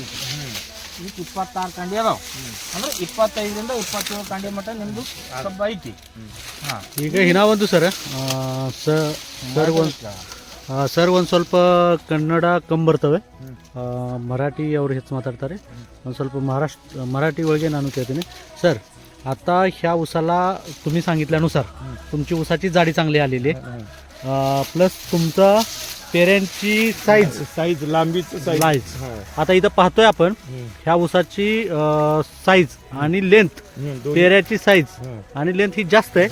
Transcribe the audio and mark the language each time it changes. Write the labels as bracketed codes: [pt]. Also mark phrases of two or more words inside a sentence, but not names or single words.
[kn] ಈಗ 26 ಕಾಂಡಿ ಅದಾವ. ಅಂದ್ರೆ 25ರಿಂದ 27 ಕಾಂಡಿ ಮಟ್ಟ ನಿಮ್ದು ಕಬ್ಬ ಐತಿ. ಈಗ ಹಿನಾ ಒಂದು ಸರ್ ಒಂದು ಸ್ವಲ್ಪ ಕನ್ನಡ ಕಮ್ಮಿ ಬರ್ತವೆ, मराठी ಅವರು ಹೆಚ್ಚು ಮಾತಾಡ್ತಾರೆ. ಒಂದು ಸ್ವಲ್ಪ मराठी ಒಳಗೆ ನಾನು ಕೇಳ್ತೀನಿ सर. [mr] आता ह्या उसाला तुम्ही सांगितल्यानुसार तुमची उसाची जाडी चांगली आलेली आहे, प्लस तुमचा पेऱ्यांची साईज लांबीची साईज. आता इथं पाहतोय आपण ह्या उसाची साईज आणि लेंथ, पेऱ्याची साईज आणि लेंथ ही जास्त आहे.